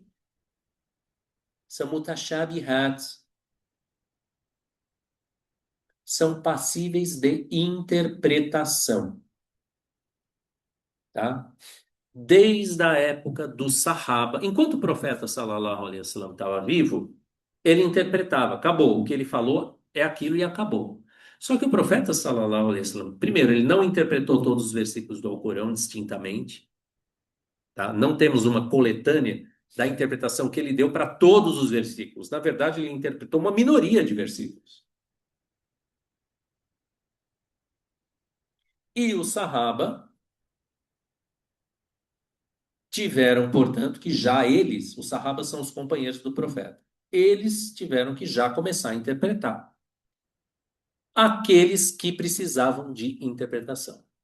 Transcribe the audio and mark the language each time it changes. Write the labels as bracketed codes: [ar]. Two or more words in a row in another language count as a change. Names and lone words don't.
[pt] São mutashabihat. São passíveis de interpretação. Tá? Desde a época do Sahaba. Enquanto o profeta [ar] صلى الله عليه وسلم [pt] estava vivo, ele interpretava, acabou. O que ele falou é aquilo e acabou. Só que o profeta [ar] صلى الله عليه وسلم, [pt] primeiro, ele não interpretou todos os versículos do Alcorão distintamente, tá? Não temos uma coletânea da interpretação que ele deu para todos os versículos. Na verdade, ele interpretou uma minoria de versículos. E os Sahaba tiveram, portanto, que já eles, os Sahabas são os companheiros do profeta, eles tiveram que já começar a interpretar aqueles que precisavam de interpretação.